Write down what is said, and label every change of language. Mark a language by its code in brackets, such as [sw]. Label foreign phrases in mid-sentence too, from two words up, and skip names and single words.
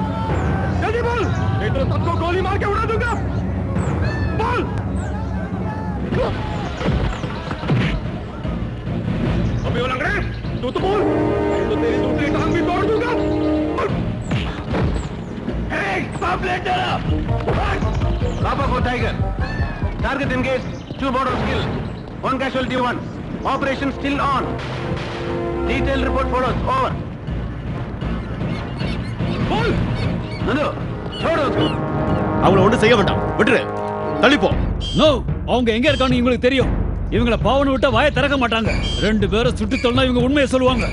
[hi] जल्दी बोल, नहीं तो सबको गोली मार के उड़ा दूंगा। बोल। अबे वो लंगड़े, तू तो बोल, तो तेरी दूसरी टांग भी तोड़ दूंगा। [en] Stop later. Papa for Tiger. Target engaged. 2 borders killed. 1 casualty 1. Operation still on. Detailed report follows. Over. Pull. [hi] Nandu, छोड़ उसको. [ta] அவங்கள ஒண்ணும் செய்ய வேண்டாம். விட்டுரு. தள்ளிப்போ. நோ, அவங்க எங்க இருக்கான்னு உங்களுக்கு தெரியும். இவங்கள பாவன விட்டா வாயை திறக்க மாட்டாங்க. 2 பேரும் சுட்டு தள்ளனா இவங்க உண்மையை சொல்லுவாங்க.